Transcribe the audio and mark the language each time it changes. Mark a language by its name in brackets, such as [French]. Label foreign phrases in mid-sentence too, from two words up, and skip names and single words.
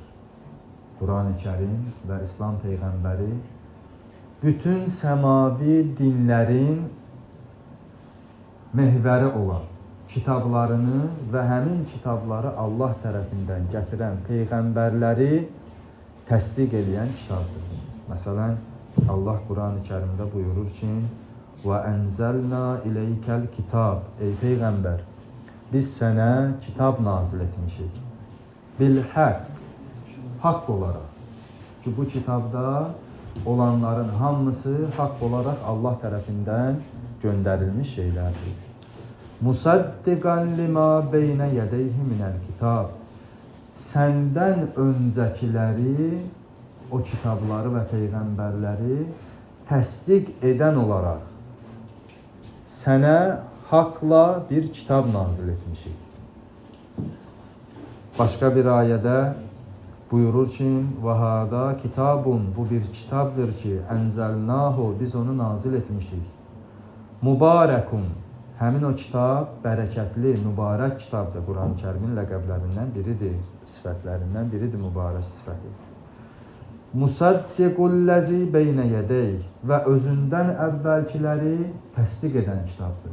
[Azerbaijani] Qurani Kərim və İslam Peyğəmbəri bütün səmavi dinlərin mehvəri olan kitablarını və həmin kitabları Allah tərəfindən gətirən Peyğəmbərləri təsdiq edən kitabdır. Məsələn, Allah Qurani Kərimdə buyurur ki, [Arabic] وَأَنْزَلْنَا إِلَيْكَ الْكِتَابِ [Azerbaijani] Ey Peyğəmbər, biz sənə kitab nazil etmişik. Bil-həq, haqq olaraq. Ki, bu kitabda olanların hamısı haqq olaraq Allah tərəfindən göndərilmiş şeylərdir. [Arabic] مصدقا لما بين يديه من الكتاب. [Azerbaijani] Səndən öncəkiləri, o kitabları və Peyğəmbərləri təsdiq edən olaraq sənə haqla bir kitab nazil etmişik. Başqa bir ayədə buyurur ki, [Arabic] وَهَذَا kitabun, [Azerbaijani] bu bir kitabdır ki, ənzəlnahu, biz onu nazil etmişik. Mübarəkun, həmin o kitab bərəkətli, mübarək kitabdır. Quran-ı Kərimin ləqəblərindən biridir, sifətlərindən biridir mübarək sifəti. [Arabic] مصدق الذي بين يديه [Azerbaijani] və özündən əvvəlkiləri təsdiq edən kitabdır.